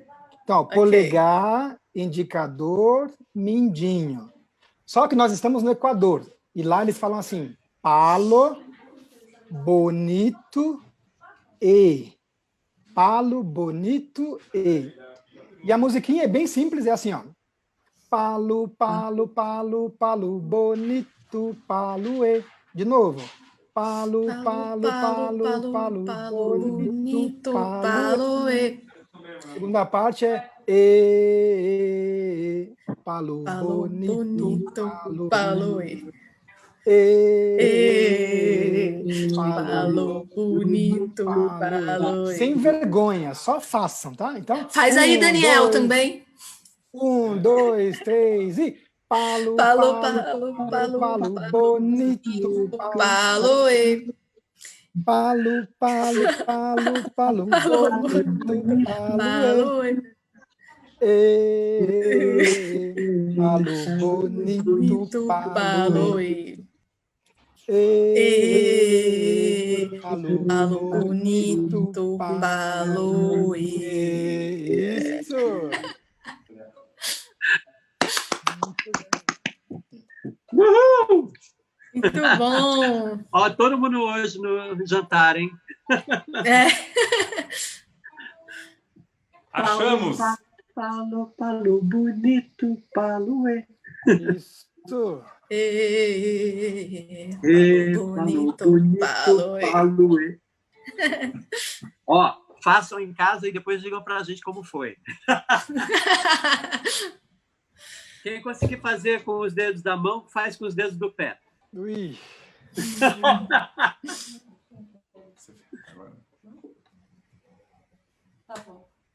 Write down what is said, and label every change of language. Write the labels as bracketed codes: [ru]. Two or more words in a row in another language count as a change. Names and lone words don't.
[pt] Então, polegar, indicador, mindinho. Só que nós estamos no Equador. E lá eles falam assim, [es] palo, bonito e. Palo, bonito e. [pt] E a musiquinha é bem simples, é assim, ó. [es] Palo, palo, palo, palo, bonito, palo e. [pt] De novo. [es] Palo, palo, palo, palo, bonito, palo. palo, [pt] Segunda parte é palo, [es] palo, bonito, palo, palo, palo, bonito, palo. [pt] Sem vergonha, só façam, tá? Então, Faz aí, Daniel, também. 1, 2, 3 e palo, [es] Palo, palo, palo, palo, bonito, palo, palo, palo, palo, palo, bonito, palo, palo, bonito, palo, palo, bonito, palo, [pt] Isso! Uhul! Muito bom! Ó, todo mundo hoje no jantar, hein? Achamos! [es] Palo, palo, bonito, palo, [pt] Isso! [es] Palo, bonito, palo, palo, [pt] Ó, façam em casa e depois digam pra gente como foi. Quem conseguir fazer com os dedos da mão, faz com os dedos do pé. Ui! Tá bom.